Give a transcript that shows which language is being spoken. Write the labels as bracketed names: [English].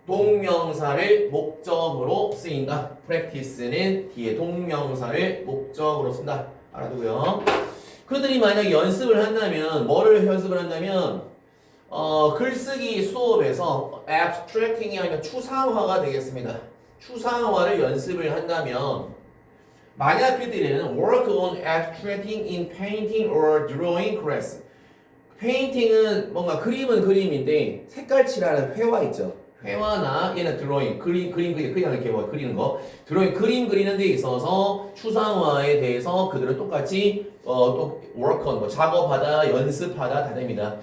[Korean] 동명사를 목적으로 쓰인다. practice는 뒤에 동명사를 목적으로 쓴다. 알아두고요. 그들이 만약에 연습을 한다면 뭐를 연습을 한다면 글쓰기 수업에서 abstracting이 아니라 추상화가 되겠습니다. 추상화를 연습을 한다면 만약 그들은 [English] work on abstracting in painting or drawing class. [Korean] 페인팅은 뭔가 그림은 그림인데 색깔 칠하는 회화 있죠. 회화나 얘는 드로잉, 그림 그냥 이렇게 뭐 그리는 거. 드로잉 그림 그리는 데 있어서 추상화에 대해서 그들은 똑같이 또 [English] work on [Korean] 뭐 작업하다, 연습하다 다 됩니다.